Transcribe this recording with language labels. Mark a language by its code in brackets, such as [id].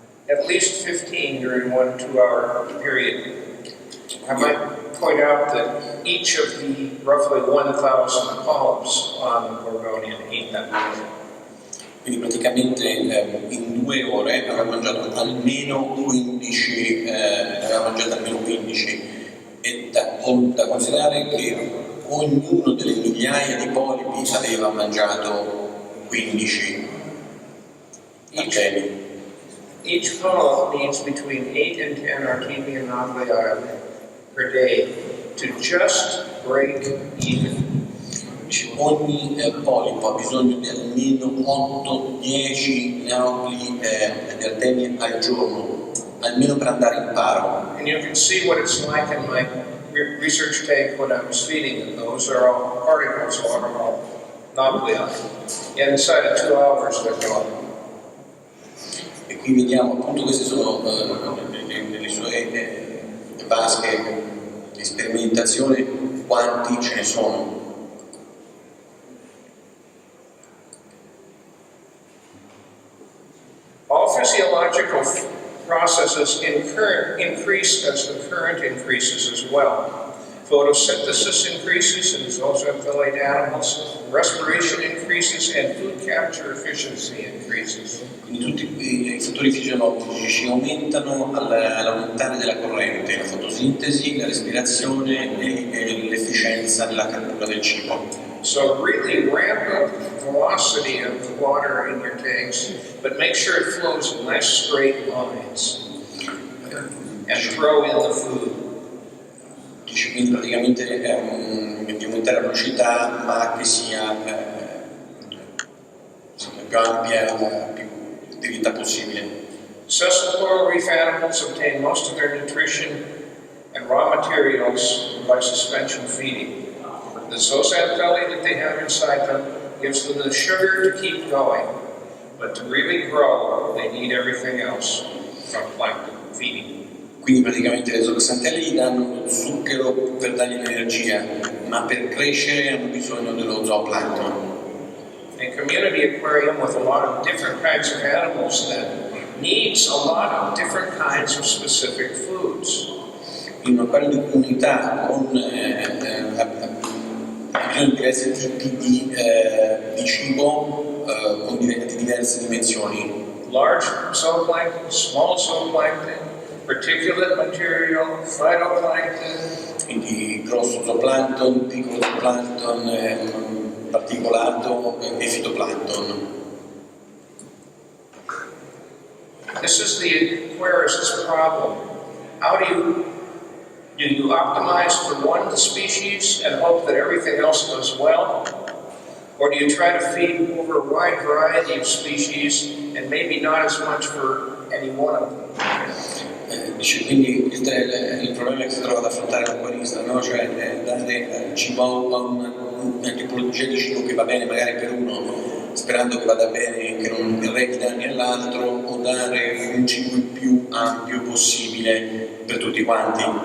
[en] At least 15 during 1 2-hour period. I might point out that each of the roughly 1,000 polyps on the Gorgonian ate that much. [it] Quindi praticamente in 2 ore aveva mangiato almeno 15, e da considerare che ognuno delle migliaia di polipi aveva mangiato 15 artemi. [en] Each polyp needs between 8 and 10 artemian nuclei per day to just break even. [it] Ogni polipo ha bisogno di almeno 8-10 nuclei di artemie al giorno, almeno per andare in paro. [en] And you can see what it's like in my research tank when I was feeding them. Those are all particles, all nuclei. Inside of 2 hours they're gone. [it] E qui vediamo appunto queste sono le sue vasche di sperimentazione, quanti ce ne sono. [en] All physiological processes increase as the current increases as well. Photosynthesis increases in zooxanthellate animals, respiration increases, and food capture efficiency increases. [it] Quindi tutti i fattori fisiologici aumentano all'aumentare della corrente, la fotosintesi, la respirazione e l'efficienza nella cattura del cibo. [en] So really ramp up the velocity of the water in your tanks, but make sure it flows in nice straight lines. And throw in the food. [it] Quindi praticamente di aumentare la velocità, ma che sia più ampia, più diretta possibile. [en] Sessile coral reef animals obtain most of their nutrition and raw materials by suspension feeding. The zooxanthellae that they have inside them gives them the sugar to keep going, but to really grow, they need everything else from plankton feeding. [it] Quindi praticamente le zooxanthelle gli danno zucchero per dargli l'energia, ma per crescere hanno bisogno dello zooplancton. [en] A community aquarium with a lot of different kinds of animals then needs a lot of different kinds of specific foods. [it] In un acquario di comunità con bisogno di diversi tipi di cibo con diverse dimensioni. [en] Large zooplankton, small zooplankton, particulate material, phytoplankton. [it] Quindi grosso zooplancton, piccolo zooplancton, particolato e fitoplancton. [en] This is the aquarist's problem. How do you optimize for one species and hope that everything else goes well? Or do you try to feed over a wide variety of species and maybe not as much for any one of them? [it] Quindi il problema che si trova ad affrontare l'acquarista, no? Cioè dare cibo a una tipologia di cibo che va bene magari per uno, sperando che vada bene, che non arrechi danni all'altro, o dare un cibo il più ampio possibile per tutti quanti.